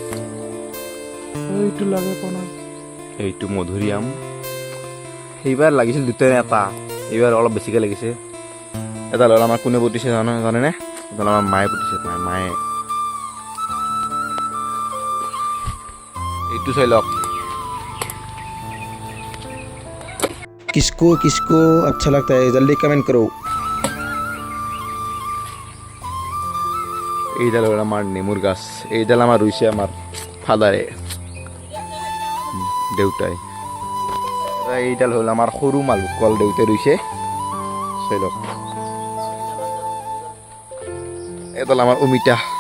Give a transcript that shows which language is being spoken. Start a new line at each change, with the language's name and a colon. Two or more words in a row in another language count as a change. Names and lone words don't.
Assamese: এইটো লাগে পোৱা নাই। এইটো মধুৰিআম। সেইবাৰ লাগিছিল দুটাই এটা, এইবাৰ অলপ বেছিকৈ লাগিছে। এডাল হ'ল আমাৰ কোনে পুতিছে জানেনে? এডাল আমাৰ মায়ে পুতিছে, মায়ে। এইটো চাই লওক।
Hindi: किसको किसको अच्छा लगता है जल्दी कमेंट करो।
Assamese: এইডাল হ'ল আমাৰ নেমুৰ গাছ। এইডাল আমাৰ ৰুইছে আমাৰ ফাদাৰে, দেউতাই। এইডাল হ'ল আমাৰ সৰু মালভোগ কল, দেউতাই ৰুইছে। চাই লওক। এডাল আমাৰ অমিতা।